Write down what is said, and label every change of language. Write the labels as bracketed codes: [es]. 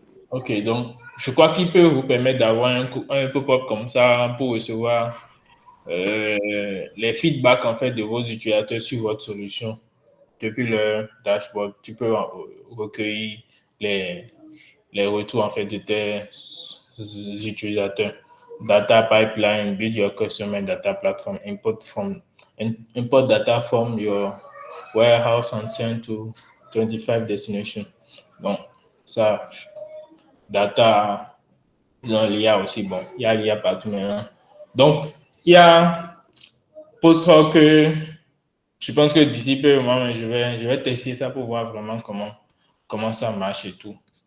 [fr] OK, donc, je crois qu'il peut vous permettre d'avoir un pop-up comme ça pour recevoir les feedbacks en fait de vos utilisateurs sur votre solution depuis le dashboard. Tu peux recueillir les, les retours en fait de tes utilisateurs. [en] Data pipeline, build your customer data platform, import data from your warehouse and send to 25 destinations. [fr] Donc, ça, data, dans l'IA aussi, bon, il y a l'IA partout maintenant. Donc, il y a post-hoc, je pense que d'ici peu, moi, je vais tester ça pour voir vraiment comment ça marche et tout.